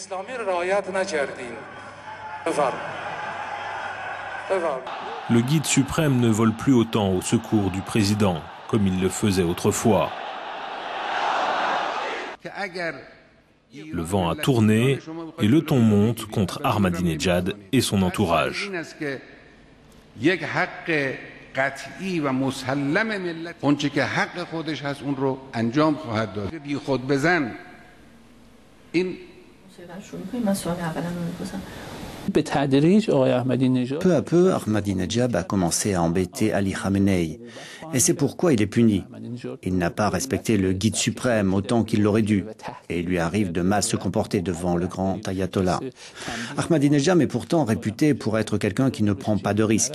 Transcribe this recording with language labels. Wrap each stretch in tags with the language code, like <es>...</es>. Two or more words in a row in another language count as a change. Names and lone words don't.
<fr>Le guide suprême ne vole plus autant au secours du président, comme il le faisait autrefois. Le vent a tourné et le ton monte contre Ahmadinejad et son entourage.</fr> <fa>یک حق قطعی و مسلم ملت اونچه که حق خودش هست اون رو انجام خواهد داد بی خود بزن این</fa> <fr>Peu à peu, Ahmadinejad a commencé à embêter Ali Khamenei. Et c'est pourquoi il est puni. Il n'a pas respecté le guide suprême autant qu'il l'aurait dû. Et il lui arrive de mal se comporter devant le grand ayatollah. Ahmadinejad est pourtant réputé pour être quelqu'un qui ne prend pas de risques.</fr>